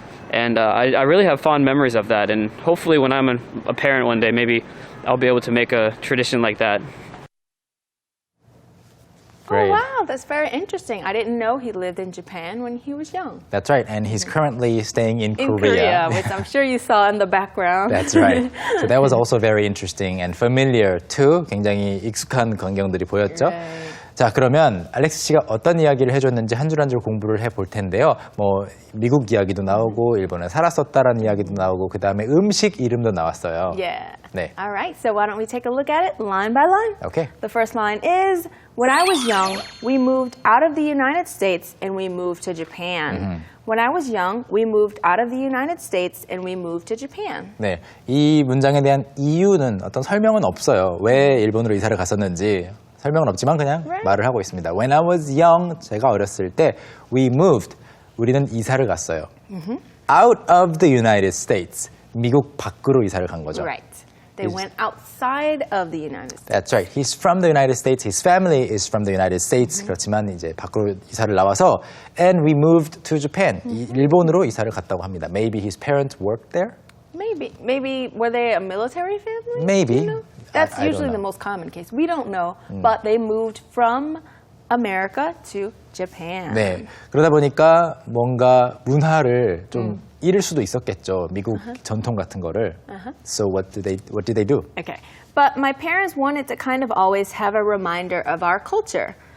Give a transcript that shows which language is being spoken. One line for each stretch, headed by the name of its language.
English: And I really have fond memories of that. And hopefully when I'm a parent one day, maybe I'll be able to make a tradition like that. Oh, wow, that's very interesting. I didn't know he lived in Japan when he was young. That's right, and he's currently staying in Korea, which I'm sure you saw in the background. That's right. So that was also very interesting and familiar too.
Korean: 굉장히 익숙한 광경들이 보였죠.
English: Right.
Korean: 자, 그러면 알렉스 씨가 어떤 이야기를 해줬는지 한 줄 한 줄 공부를 해볼 텐데요. 뭐 미국 이야기도 나오고 일본에 살았었다라는 이야기도 나오고 그 다음에 음식 이름도 나왔어요.
English: Yeah.
Korean: 네.
English: All right, so why don't we take a look at it line by line? Okay. The first line is, when I was young, we moved out of the United States and we moved to Japan. When I was young, we moved out of the United States and we moved to Japan.
Korean: 네, 이 문장에 대한 이유는 어떤 설명은 없어요. 왜 일본으로 이사를 갔었는지 설명은 없지만 그냥 말을 하고 있습니다.
English: When I was young,
Korean: 제가 어렸을 때
English: we moved,
Korean: 우리는 이사를 갔어요.
English: Out of the United States,
Korean: 미국 밖으로 이사를 간 거죠.
English: Right. They went outside of the United States. That's right. He's from the United States. His family is from the United States.
Korean: 그렇지만 이제 밖으로 이사를 나와서
English: and we moved to Japan.
Korean: 일본으로 이사를 갔다고 합니다.
English: Maybe his parents worked there? Maybe were they a military family? Maybe. You know? That's I usually don't know. the most common case. We don't know, but they moved from America to Japan.
Korean: 네. 그러다 보니까 뭔가 문화를 좀 잃을 수도 있었겠죠. 미국 전통 같은 거를.
English: So what did they do? Okay. But my parents wanted to kind of always have a reminder of our culture.